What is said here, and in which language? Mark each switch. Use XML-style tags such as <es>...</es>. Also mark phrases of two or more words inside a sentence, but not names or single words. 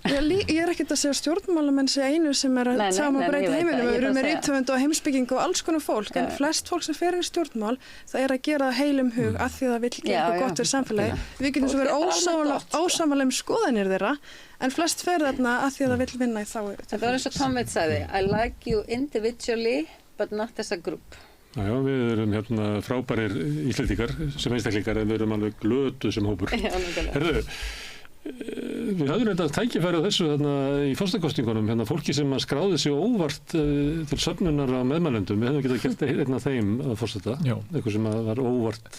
<is>Ég er ekkert að segja stjórnmálamenn sé einu sem er að sjá að breyta heiminum. Við erum með rithöfund og heimspekingu og alls konar fólk, en flest fólk sem fer í stjórnmál það er að gera heilum hug af því að það vill gera eitthvað gott fyrir samfélagið. Við getum svo verið ósammála skoðanir þeirra, en flest fer þarna af því að það vill vinna í þágu. Þetta var eins og Tom Waits sagði,</is> <en>I like you individually but not as a group.</en> <is>Já, við erum frábærir Íslendingar sem einstaklingar en við erum alveg glötuð sem hópur. Herðu, við höfum þetta tækifæri á þessu í forsetakosningunum, fólki sem skráði sig óvart til söfnunar á meðmælendum. Við hefum getað gert einn af þeim að forseta, eitthvað sem var óvart.</is>